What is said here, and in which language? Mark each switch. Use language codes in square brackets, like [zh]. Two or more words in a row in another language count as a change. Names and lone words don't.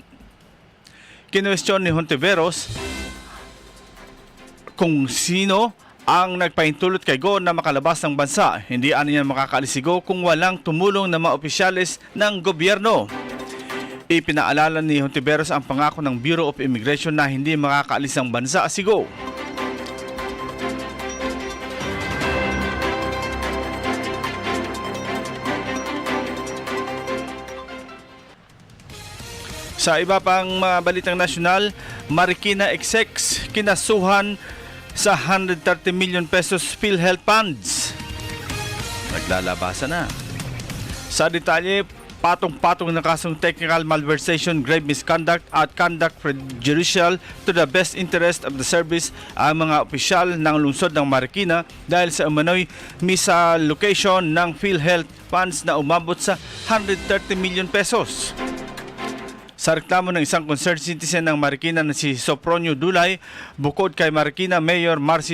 [tl] Kinwestiyon ni Hontiveros kung sino ang nagpahintulot kay Go na makalabas ng bansa. Hindi niya makakaalis si Go kung walang tumulong ng mga opisyalis ng gobyerno. Ipinaalala ni Hontiveros ang pangako ng Bureau of Immigration na hindi makakaalis ng bansa si Go. Sa iba pang mga balitang nasyonal, Marikina Execs kinasuhan sa [en] 130 million pesos PhilHealth funds. [tl] Naglalabasan na. Sa detalye, patong-patong na kasong [en] technical malversation, grave misconduct [tl] at [en] conduct prejudicial to the best interest of the service [tl] ang mga opisyal ng lungsod ng Marikina dahil sa umano'y misallocation ng PhilHealth funds na umabot sa [en] 130 million pesos. [tl] Sa reklamo ng isang [en] concerned citizen [tl] ng Marikina na si Sopronio Dulay, bukod kay Marikina Mayor Marcy